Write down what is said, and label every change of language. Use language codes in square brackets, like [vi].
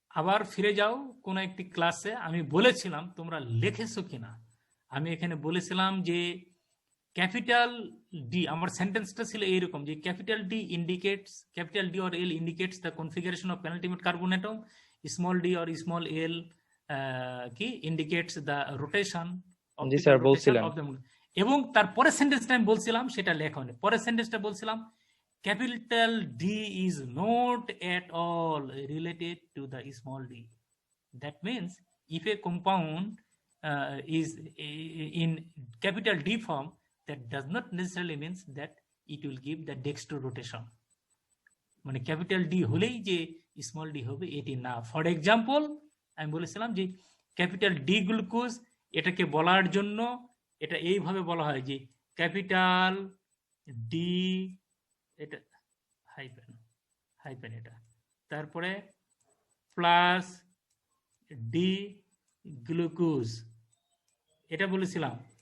[bn] আবার ফিরে যাও কোন একটি ক্লাসে, আমি বলেছিলাম, তোমরা লিখেছো কিনা, আমি এখানে বলেছিলাম যে ক্যাপিটাল ডি, আমার সেন্টেন্সটা ছিল এইরকম যে capital D indicates, capital D or L indicates the configuration of penultimate carbon atom, small D or small এল কি indicates the rotation of G sir বলছিলেন। এবং তারপরে সেন্টেন্সটা আমি বলছিলাম সেটা লেখা নেই, পরের সেন্টেন্সটা বলছিলাম capital D is not at all related to the small d. [en] That means if a compound is in capital D form, that does not necessarily means that it will give the dextro rotation. [bn] মানে capital D হলেই যে small D হবে এটি না। For example আমি বলেছিলাম যে capital D glucose, এটাকে বলার জন্য এটা এইভাবে বলা হয় যে ক্যাপিটাল ডি, এটা হাইপেন এটা, তারপরে প্লাস ডি গ্লুকোজ, এটা বলেছিলাম।